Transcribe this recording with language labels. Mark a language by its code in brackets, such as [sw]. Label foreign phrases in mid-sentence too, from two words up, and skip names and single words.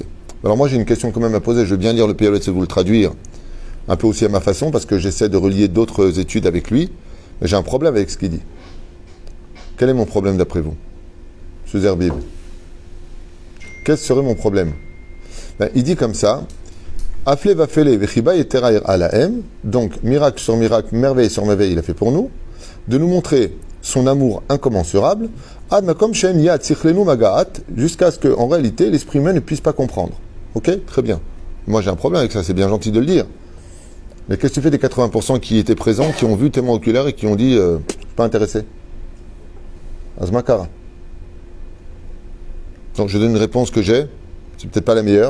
[fr] Alors moi j'ai une question quand même à poser, je veux bien lire le PLS et vous le traduire, un peu aussi à ma façon, parce que j'essaie de relier d'autres études avec lui, mais j'ai un problème avec ce qu'il dit. Quel est mon problème d'après vous, M. Zerbib? Quel serait mon problème? Il dit comme ça, [he] הפלא ופלא וחיבה יתרה לעם, [fr] donc miracle sur miracle, merveille sur merveille, il a fait pour nous, de nous montrer son amour incommensurable, [he] עד מקום שאין יד שכלנו מגעת, [fr] jusqu'à ce qu'en réalité l'esprit humain ne puisse pas comprendre. Ok, très bien. Moi j'ai un problème avec ça, c'est bien gentil de le dire. Mais qu'est-ce que tu fais des 80% qui étaient présents, qui ont vu témoin oculaire et qui ont dit pas intéressé? Azmakara. Donc je donne une réponse que j'ai, c'est peut-être pas la meilleure.